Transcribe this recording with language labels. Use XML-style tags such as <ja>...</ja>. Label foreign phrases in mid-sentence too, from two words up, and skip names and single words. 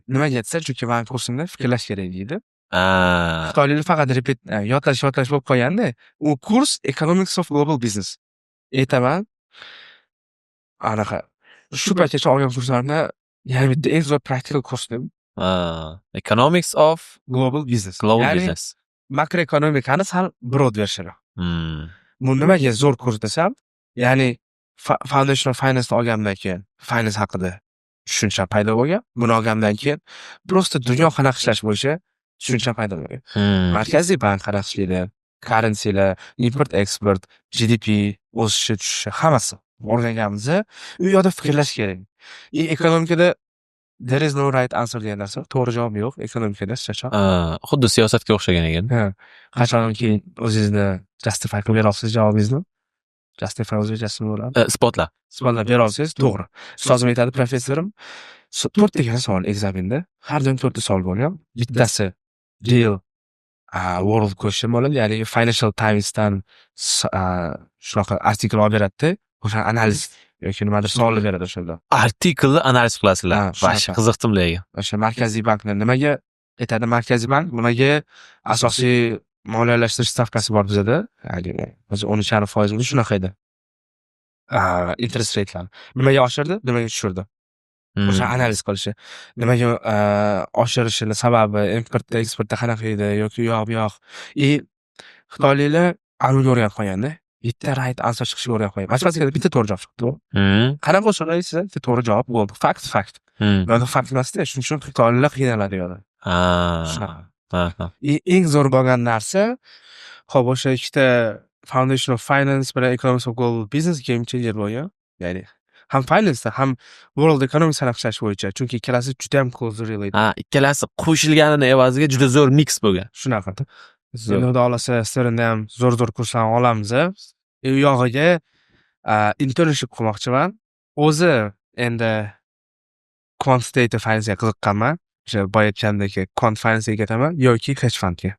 <uz>Nimaga aytsa, chunki men kursimda fikrlash kerak deydi. Xitoyliklar faqat yodlash bo'lib qolganda, u kurs Economics of Global Business. Aytaman, anaqa shu paytgacha olgan kurslarimda yana bitta eng zo'r praktikal kurs deb. Economics of Global Business. Business. Makroekonomikani sal</uz> <en>broad version.</en> <uz>Bu nimaga zo'r kurs desam, ya'ni Foundation of Finance olgandan keyin finance haqida tushuncha paydo bo'lgan. Buni olgandan keyin prosta dunyo qanaqa ishlash bo'yicha tushuncha paydo bo'lgan. Markaziy bank qanaqa ishlaydi, currencylar, import export, GDP o'sishi tushishi hammasi o'rganganmiz. U yoqda fikrlash kerak. Ekonomikada</uz> <en>there is no right answer</en> <uz>degan narsa, to'g'ri javob yo'q ekonomikada hech xuddi siyosatga o'xshagan ekan. Qachonki o'zingizni justify qilib bera olsangiz javobingizni, justify o'zingiz bo'ladi. Isbotlab bera olsangiz to'g'ri. Ustozim aytadi, professorim 4 ta savol ekzamenda, har doim 4 ta savol bo'lgan. Bittasi</uz> <en>real world question</en> <uz>bo'ladi, ya'ni Financial Times'dan shunaqa artikel olib beradi, o'sha analiz yoki nimadir savollar beradi o'shanda. Artikelni analiz qilasizlar. Vash qiziqdim lekin. O'sha Markaziy bankni nimaga aytadi Markaziy bank? Nimaga asosiy moliyalashtirish stavkasi bor bizda? Ya'ni o'zi 13.5% shunaqa edi.</uz> <en>Interest rate'lar.</en> <uz>Nimaga oshirdi, nimaga tushirdi? O'sha analiz qilishi. Nimaga oshirishini sababi, importda, eksportda qanaqa edi yoki yo'q bu yoq. Xitoyliklar aniq o'rganib qolganda, bitta</uz> <en>right answer</en> <uz>chiqishiga o'rganib qo'ying. Matematikada bitta to'g'ri javob chiqdi. Qanaqa bo'lsa sizda bitta to'g'ri javob bo'ldi. Fakt. Yo'q, fakt emasda, shuning uchun xitoylar qiynaladi yo'da. Eng zo'r bo'lgan narsa hop o'sha ikkita Foundation of Finance bilan Economics of Global Business</uz> <en>game changer</en> <uz>bo'lgan. Ya'ni ham finance ham</uz> <en>world economics</en> <uz>aniqlash bo'yicha, chunki ikkalasi juda ham</uz> <en>close relate.</en> <uz>Ikkalasi qo'shilganini evaziga juda zo'r mix bo'lgan. Shunaqa. Endi xudo xohlasa sizlarni ham zo'r kurslarni olamiz. U yog'iga internship qilmoqchiman. O'zi endi</uz> <en>quantitative finance</en> <uz>ga qiziqqanman. O'sha boya aytgandek</uz> <en>quant finance</en> <uz>ga ketaman yoki</uz> <en>hedge fund</en> <uz>ga.</uz>